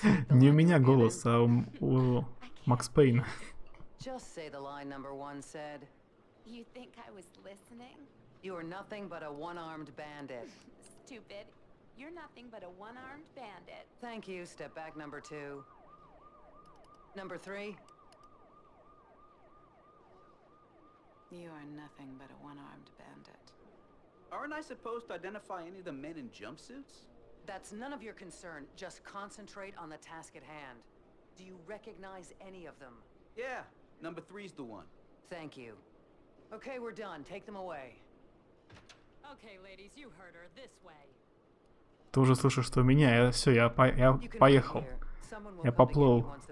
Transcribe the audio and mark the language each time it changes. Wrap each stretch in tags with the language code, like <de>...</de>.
<ru>Не у меня голос, а у Макс Пейна.</ru> <en>Just say the line number one said. You think I was listening? You are nothing but a one-armed bandit. Stupid. You're nothing but a one-armed bandit. Thank you. Step back, number two. Number three. You are nothing but a one-armed bandit. Aren't I supposed to identify any of the men in jumpsuits? That's none of your concern. Just concentrate on the task at hand. Do you recognize any of them? Yeah, number three's the one. Thank you. Okay, we're done. Take them away. Okay, ladies, you heard her. This way.</en> <ru>Ты уже слышишь, что у меня? Я поехал. Я поплыл.</ru>